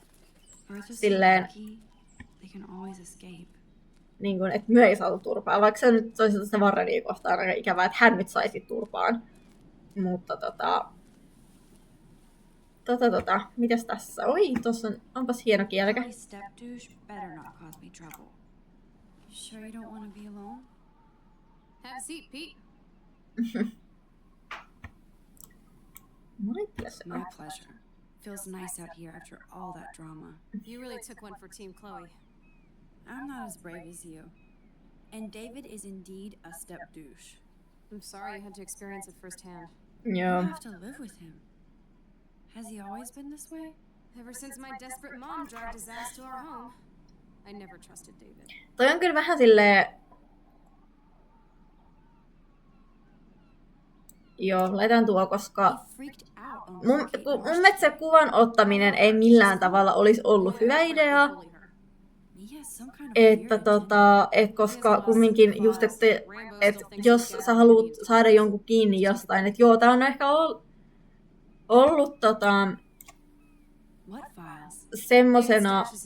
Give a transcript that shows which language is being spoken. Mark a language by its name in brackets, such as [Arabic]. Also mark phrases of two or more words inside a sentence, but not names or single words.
[Finnish] Silleen, niin kuin, että me ei saatu turpaan. Vaikka se nyt toisaalta sitä Warrenia kohtaan aika ikävää, että hän nyt saisi turpaan. Mutta mitäs tässä? Oi, tossa onpas hieno kielekä. [English] Sure you don't want to be alone? Have a seat, Pete. My pleasure. My pleasure. Feels nice out here after all that drama. You really took one for Team Chloe. I'm not as brave as you. And David is indeed a step douche. I'm sorry you had to experience it firsthand. [Finnish] Joo. [English] You have to live with him. Has he always been this way? Ever since my desperate mom dragged his ass to our home, I never trusted David. [Finnish] Toi on kyllä vähän silleen... Joo, laitan tuo, koska mun mielestä se kuvan ottaminen ei millään tavalla olisi ollut hyvä idea. Että koska kumminkin just, että jos sä haluat saada jonkun kiinni jostain, että joo, tää on ehkä ollut semmosena...